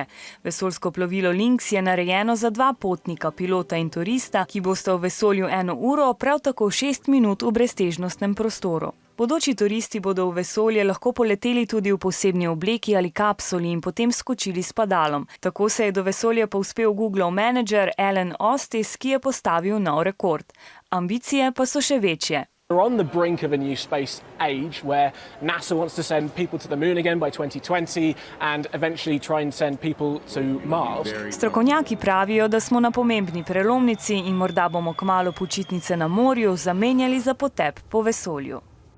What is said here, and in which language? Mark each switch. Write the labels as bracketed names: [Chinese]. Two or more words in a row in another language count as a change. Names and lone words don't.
[Slovenian] Vesoljsko plovilo Lynx je narejeno za 2 potnika, pilota in turista, ki bosta v vesolju 1 uro, prav tako 6 minut v breztežnostnem prostoru. Bodoči turisti bodo v vesolje lahko poleteli tudi v posebni obleki ali kapsuli in potem skočili s padalom. Tako se je do vesolja povzpel Googlov menedžer Alan Ostis, ki je postavil nov rekord. Ambicije pa so še večje. [English] We're on the brink of a new space age where NASA wants to send people to the moon again by 2020 and eventually try and send people to Mars. [Slovenian] Strokovnjaki pravijo, da smo na pomembni prelomnici in morda bomo kmalu počitnice na morju zamenjali za potep po vesolju.